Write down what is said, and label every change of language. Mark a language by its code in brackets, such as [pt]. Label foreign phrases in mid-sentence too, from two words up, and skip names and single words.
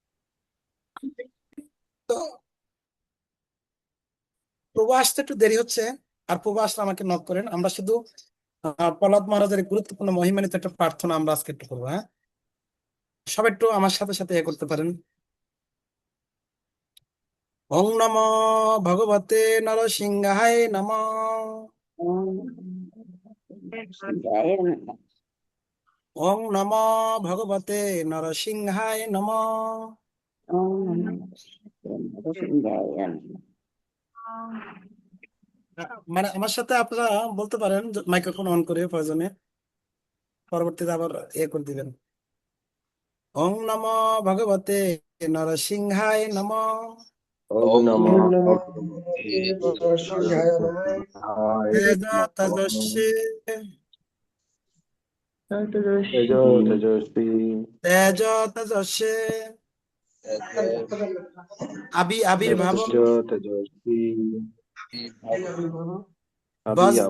[bn] তো প্রভু আসতে একটু দেরি হচ্ছে, আর প্রভু আসলে আমাকে নক করেন। আমরা শুধু প্রহ্লাদ মহারাজের এই গুরুত্বপূর্ণ মহিমান্বিত একটা প্রার্থনা আমরা আজকে একটু করবো, হ্যাঁ, সবাই একটু আমার সাথে সাথে এ করতে পারেন। [sa] ওং নমো ভগবতে নরসিংহায় নমঃ। ওম জয় রাম। ওং নমো ভগবতে নরসিংহায় নমঃ। ওম জয় রাম। [bn] মানে আমার সাথে আপনারা বলতে পারেন, [en] microphone on [bn] করে প্রয়োজনে, পরবর্তীতে আবার এ করে দিবেন। [sa] ওং নমো ভগবতে নরসিংহায় নমঃ। ওম নমঃ ওম নমঃ ভগবতে ভগবতে নরসিংহায় নমঃ। নরসিংহায় তেজ নমঃ। তেজস্বী তেজ তেজস্বী তেজ তেজস্বী আবির্ভাব তেজ তেজস্বী বজ্র